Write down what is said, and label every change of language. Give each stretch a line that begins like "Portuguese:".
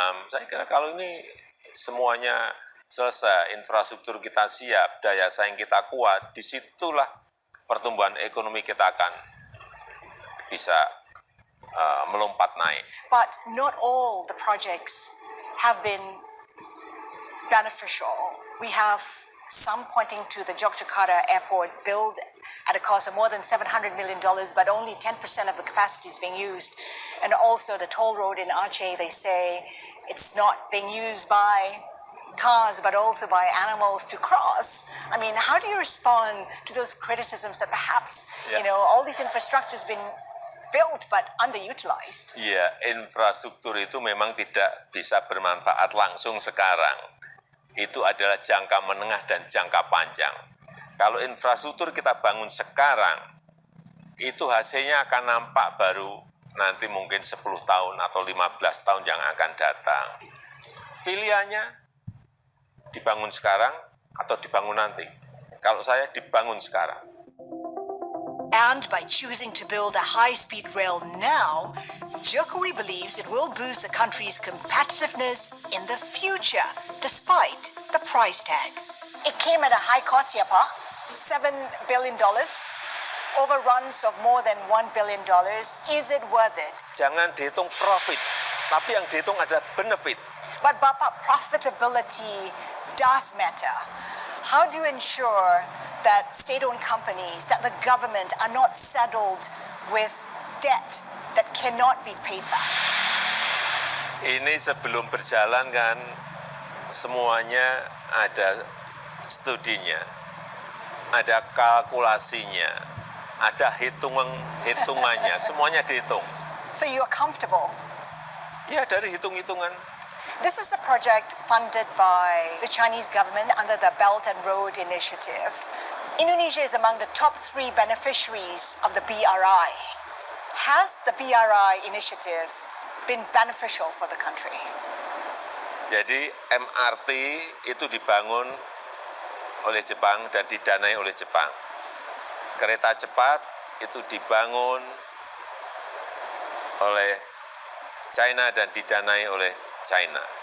Indonesian: Saya kira kalau ini semuanya selesai, infrastruktur kita siap, daya saing kita kuat, disitulah pertumbuhan ekonomi kita akan bisa melompat naik.
English: But not all the projects have been beneficial. We have some pointing to the Yogyakarta airport built at a cost of more than $700 million, but only 10% of the capacity is being used. And also the toll road in Aceh, they say it's not being used by cars, but also by animals to cross. I mean, how do you respond to those criticisms that perhaps, all these infrastructure has been built but underutilized.
Indonesian: Ya, infrastruktur itu memang tidak bisa bermanfaat langsung sekarang. Itu adalah jangka menengah dan jangka panjang. Kalau infrastruktur kita bangun sekarang, itu hasilnya akan nampak baru nanti mungkin 10 tahun atau 15 tahun yang akan datang. Pilihannya dibangun sekarang atau dibangun nanti. Kalau saya dibangun sekarang.
English: And by choosing to build a high-speed rail now, Jokowi believes it will boost the country's competitiveness in the future, despite the price tag. It came at a high cost,
Indonesian: ya Pak.
English: $7 billion, overruns of more than $1 billion. Is it worth it?
Indonesian: Jangan dihitung profit, tapi yang dihitung ada benefit.
English: But Bapak, profitability does matter. How do you ensure that state-owned companies, that the government are not saddled with debt that cannot be paid back?
Indonesian: Ini sebelum berjalan kan semuanya ada studinya, ada kalkulasinya, ada hitungannya, semuanya dihitung.
English: So you are comfortable?
Indonesian: Ya dari hitung-hitungan.
English: This is a project funded by the Chinese government under the Belt and Road Initiative. Indonesia is among the top 3 beneficiaries of the BRI. Has the BRI initiative been beneficial for the country?
Indonesian: Jadi MRT itu dibangun oleh Jepang dan didanai oleh Jepang. Kereta cepat itu dibangun oleh China dan didanai oleh China.